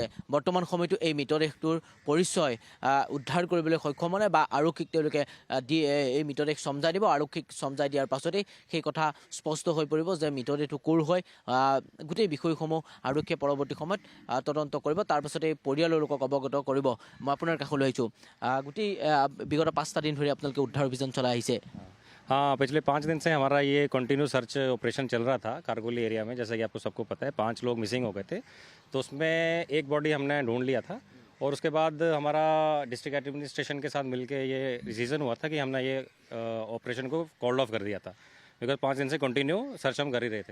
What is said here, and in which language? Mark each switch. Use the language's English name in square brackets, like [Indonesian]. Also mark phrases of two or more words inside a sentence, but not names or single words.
[Assamese] বৰ্তমান সময়তো এই মৃতদেহটোৰ পৰিচয় উদ্ধাৰ কৰিবলৈ সক্ষম হ'লে বা আৰক্ষীক তেওঁলোকে এই মৃতদেহ চমজাই দিব। আৰক্ষীক চমজাই দিয়াৰ পাছতেই সেই কথা স্পষ্ট হৈ পৰিব যে মৃতদেহটো ক'ৰ হয়। গোটেই বিষয়সমূহ আৰক্ষীয়ে পৰৱৰ্তী সময়ত তদন্ত কৰিব, তাৰ পাছতে পৰিয়ালৰ লোকক অৱগত কৰিব। মই আপোনাৰ কাষলৈ আহিছোঁ। গোটেই বিগত 5টা দিন ধৰি আপোনালোকে উদ্ধাৰ অভিযান চলাই আহিছে। [Hindi] हाँ, पिछले 5 दिन से हमारा ये [English] continue search operation [Hindi] चल रहा था कारगोली एरिया में। जैसा कि आपको सबको पता है 5 लोग मिसिंग हो गए थे, तो उसमें एक बॉडी हमने ढूंढ लिया था और उसके बाद हमारा [English] district administration [Hindi] के साथ मिलके ये डिसीजन हुआ था कि हमने ये ऑपरेशन को [English] called off [Hindi] कर दिया था, बिकॉज 5 दिन से [English] continue search [Hindi] हम कर ही रहे थे।